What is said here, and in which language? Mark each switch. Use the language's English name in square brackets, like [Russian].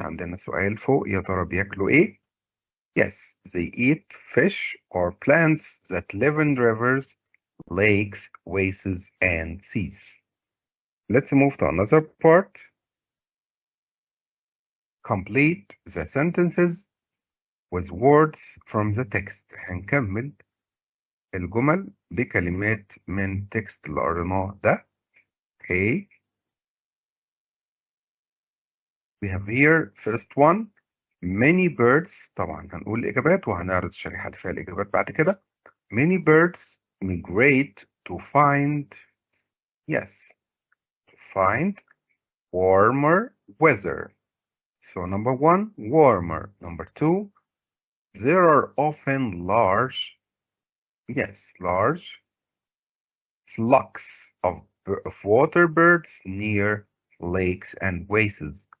[Arabic] عندنا سؤال فوق يا ترى بياكلوا إيه؟ [English] Yes, they eat fish or plants that live in rivers, lakes, oases, and seas. Let's move to another part. Complete the sentences with words from the text. [Arabic] هنكمل الجمل بكلمات من text اللي قريناه ده. [English] Okay. We have here first one. Many birds. [Arabic] طبعا هنقول الإجابات وهنعرض الشريحة اللي فيها الإجابات بعد كده. [English] Many birds migrate to find, yes, to find warmer weather. So number one, warmer. Number two, there are often large, yes, large flocks of water birds near lakes and oases.